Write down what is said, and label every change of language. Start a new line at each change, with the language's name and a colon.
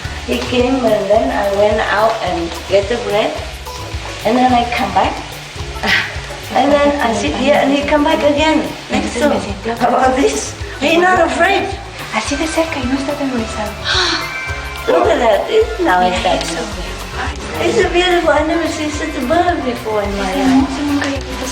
English: He came and then I went out and get the bread. And then I come back. And then I sit here and he come back again. Next to me. About this. He's not afraid.
Spanish: Así de cerca y no está atemorizado.
English: Look at that. Now it's that. It's a beautiful. I never seen such a bird before in my life.